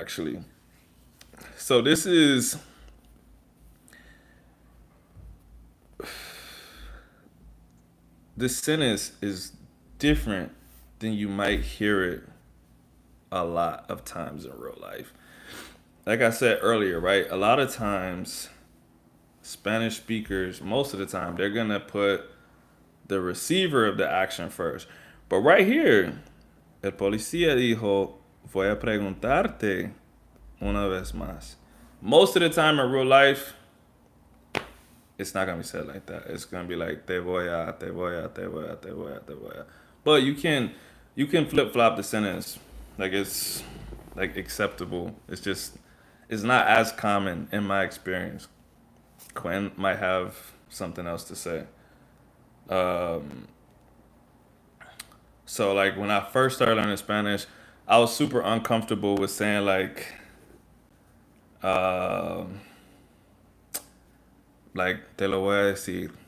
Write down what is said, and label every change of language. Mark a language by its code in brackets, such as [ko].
[en] Actually, so this sentence is different than you might hear it a lot of times in real life. Like I said earlier, right? A lot of times, Spanish speakers, most of the time, they're gonna put the receiver of the action first. But right here, [es] el policía dijo, voy a preguntarte una vez más. [en] Most of the time in real life, it's not gonna be said like that. It's gonna be like [es] te voy a, te voy a, te voy a, te voy a, te voy a. [en] But you can flip flop the sentence, like it's like acceptable. It's just it's not as common in my experience. Quinn might have something else to say. Um, so like when I first started learning Spanish, I was super uncomfortable with saying um, like [es] te lo voy a decir.